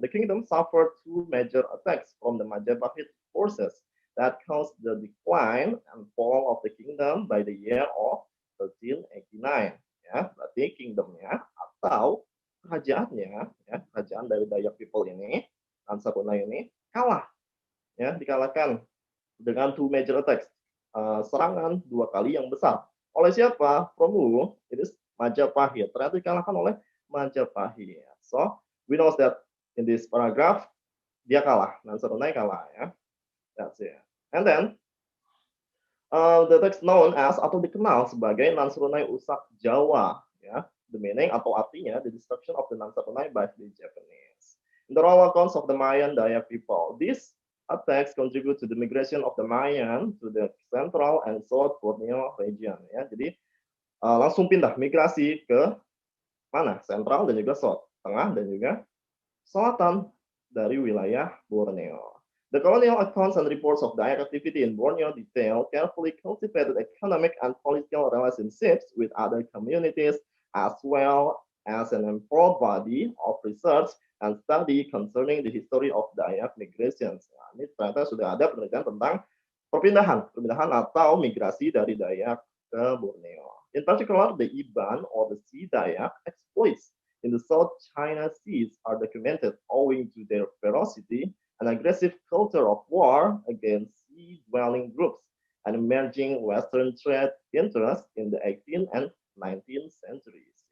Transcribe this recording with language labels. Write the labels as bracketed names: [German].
[English] The kingdom suffered 2 major attacks from the Majapahit forces that caused the decline and fall of the kingdom by the year of 1389. [Indonesian] Ya, berarti kingdomnya atau kerajaannya, ya, kerajaan dari Dayak people ini, Nansarunai ini kalah, ya, dikalahkan dengan [English] 2 major attacks, [Indonesian] serangan 2 kali yang besar. Oleh siapa? [English] From who? It is Majapahit. [Indonesian] Ternyata dikalahkan oleh Majapahit. [English] So we know that in this paragraph [Indonesian] dia kalah, Nansarunai kalah, [English] ya. That's it. And then the text known as [Indonesian] atau dikenal sebagai [English] Nansarunai Usak Jawa, ya. The meaning [Indonesian] atau artinya [English] the destruction of the Nansarunai by the Japanese. In the oral accounts of the Mayan Dayak people, these attacks contribute to the migration of the Mayan to the Central and South Borneo region. [Indonesian] Ya, jadi langsung pindah migrasi ke mana? Central dan juga South. tengah dan juga selatan dari wilayah Borneo. [English] The colonial accounts and reports of Dayak activity in Borneo detail carefully cultivated economic and political relationships with other communities, as well as an important body of research and study concerning the history of Dayak migrations. [Indonesian] Nah, ini ternyata sudah ada penelitian tentang perpindahan atau migrasi dari Dayak ke Borneo. [English] In particular, the Iban or the Sea Dayak exploits in the South China Seas are documented owing to their ferocity and aggressive culture of war against sea-dwelling groups and emerging Western trade interests in the 18th and 19th centuries.